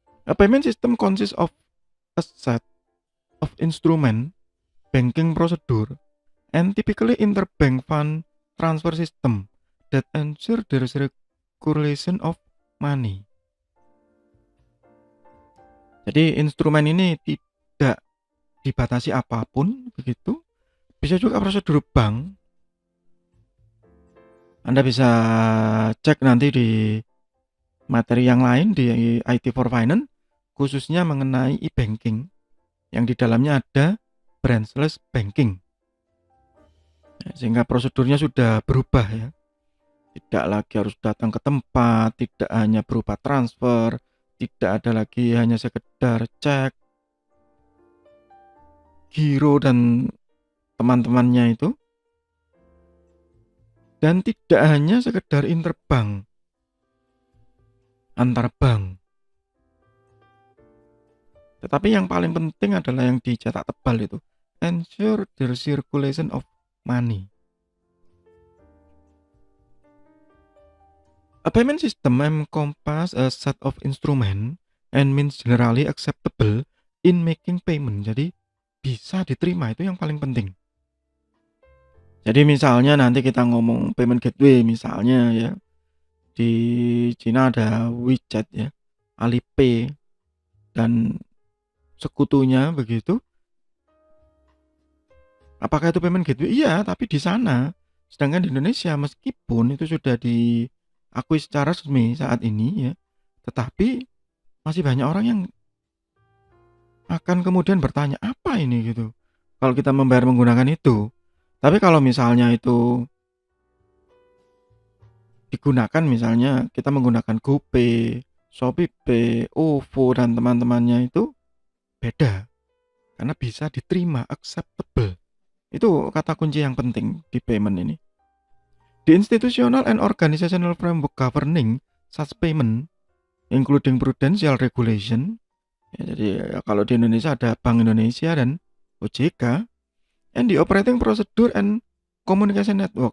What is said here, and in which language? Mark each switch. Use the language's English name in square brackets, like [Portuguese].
[English] A payment system consists of a set of instrument, banking procedure, and typically interbank fund transfer system that ensure the circulation of money. [Indonesian] Jadi instrumen ini tidak dibatasi apapun begitu. Bisa juga prosedur bank. Anda bisa cek nanti di materi yang lain di IT for Finance, khususnya mengenai e-banking, yang di dalamnya ada branchless banking. Sehingga prosedurnya sudah berubah ya. Tidak lagi harus datang ke tempat, tidak hanya berupa transfer, tidak ada lagi hanya sekedar cek, giro dan teman-temannya itu, dan tidak hanya sekedar interbank antar bank. Tetapi yang paling penting adalah yang dicetak tebal itu, [English] ensure the circulation of money. A payment system encompasses a set of instrument and means generally acceptable in making payment. [Indonesian] Jadi bisa diterima, itu yang paling penting. Jadi misalnya nanti kita ngomong payment gateway, misalnya ya, di Cina ada WeChat ya, Alipay dan sekutunya begitu. Apakah itu payment gateway? Iya, tapi di sana. Sedangkan di Indonesia meskipun itu sudah diakui secara resmi saat ini ya, tetapi masih banyak orang yang akan kemudian bertanya, apa ini gitu kalau kita membayar menggunakan itu. Tapi kalau misalnya itu digunakan, misalnya kita menggunakan GoPay, ShopeePay, OVO dan teman-temannya, itu beda karena bisa diterima, acceptable. Itu kata kunci yang penting di payment ini. [English] The institutional and organizational framework governing such payment including prudential regulation [Indonesian] ya, jadi ya, kalau di Indonesia ada Bank Indonesia dan OJK, [English] and the operating procedure and communication network.